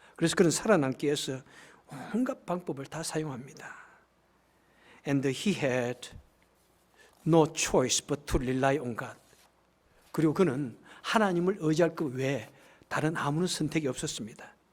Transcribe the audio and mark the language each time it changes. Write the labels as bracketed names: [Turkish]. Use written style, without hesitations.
[Korean] 그래서 그는 살아남기 위해서 온갖 방법을 다 사용합니다. [English] And he had no choice but to rely on God. [Korean] 그리고 그는 하나님을 의지할 것 외에 다른 아무런 선택이 없었습니다.